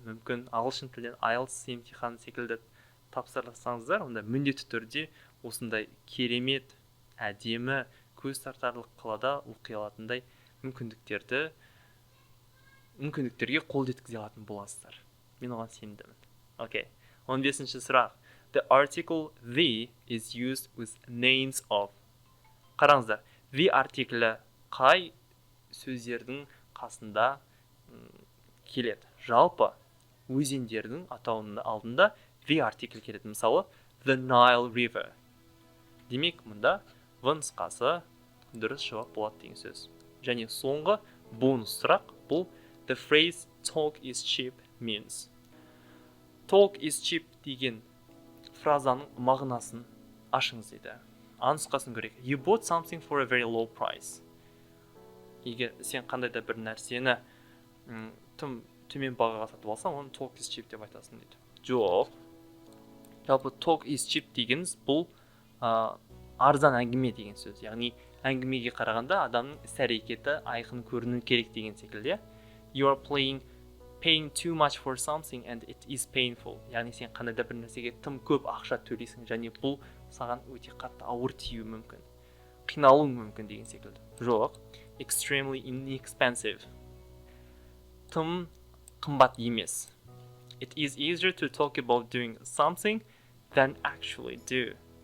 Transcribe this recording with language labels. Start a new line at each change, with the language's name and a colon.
Kazakh: Мүмкін ағылшын тілден IELTS емтихан секілді тапсырсаңыздар, онда міндетті түрде осындай керемет, әдемі, көз тартарлық қалада оқи алатындай мүмкіндіктерге қол жеткізе алатын боласыздар. Мен оған сенімдімін. Окей. 15-ші сұрақ.
English: The article the is used with names of.
Kazakh: Қараңыздар, the артиклі қай сөздердің қасында келеді? Жалпы, өзендердің атауының алдында the артиклі келеді. Мысалы, the Nile River. Демек, мұнда в нұсқасы дұрыс жауап болады деген сөз. Және соңғы бонус сұрақ бұл
English: the phrase talk is cheap means.
Kazakh: Talk is cheap деген фразаның мағынасын ашыңыз дейді. Нұсқасын көрейік.
English: You bought something for a very low price.
Kazakh: Егер сен қандайда бір нәрсені тым төмен бағаға сатып алсаң, оны talk is cheap деп айтасың дейді. Жоқ. Жалпы talk is cheap дегеніміз бұл арзан әңгіме деген сөз. Яғни әңгімеге қарағанда адамның іс-әрекеті айқын көріну керек деген секілді.
English: You are paying too much for something and it is painful.
Kazakh: Яғни сен қандай да бір нәрсеге тым көп ақша төлейсің және бұл саған өте қатты ауыр тиюі мүмкін. Қиналуың мүмкін деген секілді. Жоқ.
English: Extremely inexpensive.
Kazakh: Тым қымбат емес.
English: It is easier to talk about doing something than actually do.